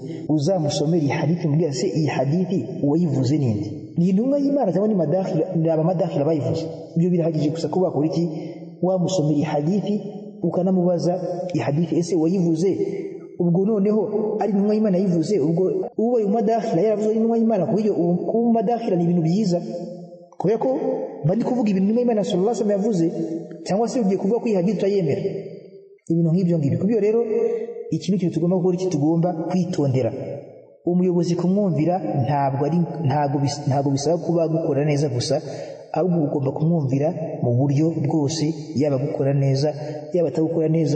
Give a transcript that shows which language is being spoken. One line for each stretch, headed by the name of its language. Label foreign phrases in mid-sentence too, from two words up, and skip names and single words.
Kinyarwanda: Uzamusomera iyi hadithi mbwira se iyi hadithi uwayivuze ninde? Ni intumwa y'Imana cyangwa ni madakhila? Ni abamadakhila bayivuze? Ibyo birahagije gusa kuba kuri iki wamusomera iyi hadithi ukanamubaza iyi hadithi ese wayivuze. Ubwo noneho ari intumwa y'Imana yivuze, ubwo ubaye umadakhila yaravuze intumwa y'Imana. Kubyo kuba umadakhila ni ibintu byiza, kubera ko bandi kuvuga ibintu intumwa y'Imana
Arabic: صلى الله عليه وسلم
Kinyarwanda: yavuze, cyangwa se ugiye kuvuga ko iyi hadithi utayemera, ibintu nk'ibyo ngibyo. Kubyo rero iki ni kintu tugomba gukora, iki tugomba kwitondera. Umuyobozi kumwumvira ntabwo bisaba kuba gukora neza gusa, ahubwo ugomba kumwumvira mu buryo bwose, yaba gukora neza yaba atagukora neza.